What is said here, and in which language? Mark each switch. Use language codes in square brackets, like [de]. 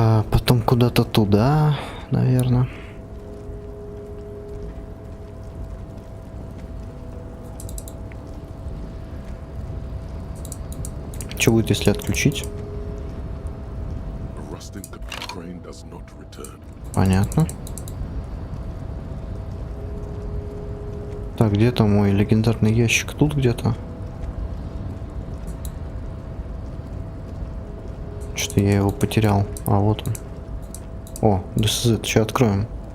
[ru] Потом куда-то туда, наверное. Что будет, если отключить? [en] A rusting crane does not return. [ru] Понятно. Так, где-то мой легендарный ящик? Тут где-то. Что-то я его потерял. А вот он. О, DSZ, сейчас откроем.